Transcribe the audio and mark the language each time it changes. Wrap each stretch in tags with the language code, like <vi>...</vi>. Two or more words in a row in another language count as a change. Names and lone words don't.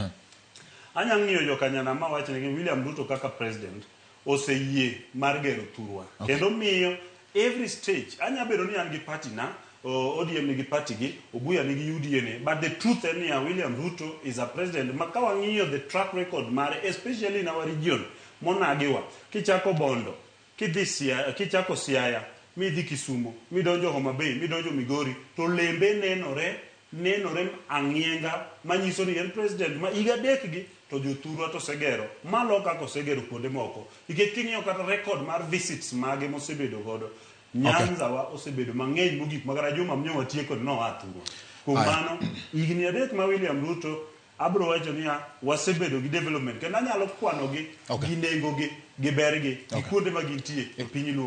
<luo>anya ng'iyo jokanyana ma wacho ni William Ruto kaka president oseyie mar gero thurwa kendo miyo</luo> <en>every stage</en> <luo>anya bedo ni an gi party na ODM nigi party gi Obuya nigi UDA ne</luo> <en>but the truth is William Ruto is a president</en> <luo>makawa ng'iyo</luo> <en>the track record</en> <luo>mare</luo> <en>especially in our region</en> <luo>monagiwa kichako Bondo kidhi kichako Siaya midhi Kisumu midonjo Homa Bay midonjo Migori to lembe nenore ang'ienga manyiso ni en president ma iga dek gi to jothurwa to segero maloka ko segero kuonde moko nikech king'iyo kata record mar visits mage mosebedo godo Nyanza wa osebedo mang'eny mogik magara juma mnyo tieko no athuro kuom mano higni adek ma William Ruto abro wacho ni wasebedo gi development kendo anyalo kwano gi gi nengo gi bergi gi kuonde ma gintie e piny luo mangima</luo>